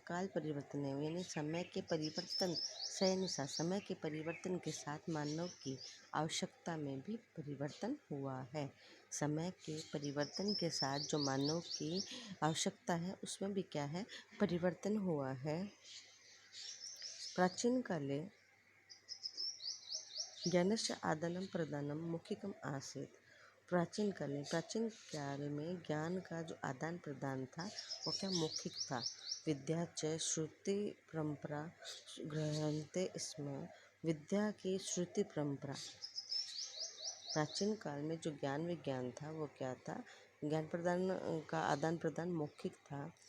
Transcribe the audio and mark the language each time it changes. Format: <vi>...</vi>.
<hi>काल परिवर्तन यानी समय के परिवर्तन से अनुसार समय के परिवर्तन के साथ मानव की आवश्यकता में भी परिवर्तन हुआ है। समय के परिवर्तन के साथ जो मानव की आवश्यकता है उसमें भी क्या है, परिवर्तन हुआ है।</hi> <sa>प्राचीन काले ज्ञानस्य आदानं प्रदानं मौखिकम आसीत्।</sa> <hi>प्राचीन काल में ज्ञान का जो आदान प्रदान था वो क्या मौखिक था।</hi> <sa>विद्या च श्रुति परंपरा ग्रहणते स्म।</sa> <hi>विद्या की श्रुति परंपरा, प्राचीन काल में जो ज्ञान विज्ञान था वो क्या था, ज्ञान प्रदान का आदान प्रदान मौखिक था।</hi>